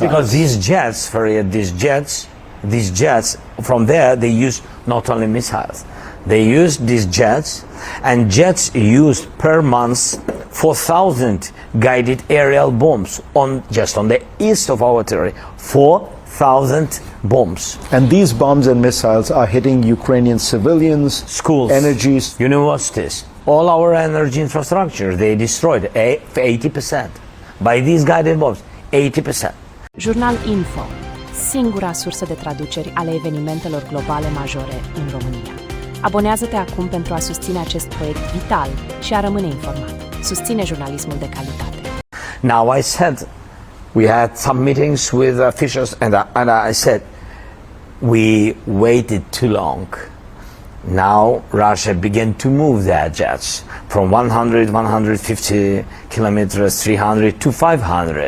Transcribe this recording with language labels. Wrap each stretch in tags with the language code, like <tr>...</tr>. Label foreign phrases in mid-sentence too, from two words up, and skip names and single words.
<en>Yeah, because these jets, from there they use not only missiles, they use these jets, and jets used per month 4,000 guided aerial bombs just on the east of our territory. 4,000 bombs. And these bombs and missiles are hitting Ukrainian civilians, schools, energies, universities, all our energy infrastructure. They destroyed 80% by these guided bombs. 80%.</en> <ro>Jurnalinfo. singura sursă de traduceri ale evenimentelor globale majore în România. Abonează-te acum pentru a susține acest proiect vital și a rămâne informat. Susține jurnalismul de calitate.</ro> <en>Now I said, we had some meetings with officials and I said, we waited too long. Now Russia began to move their jets from 100, 150 kilometers, 300 to 500.</en>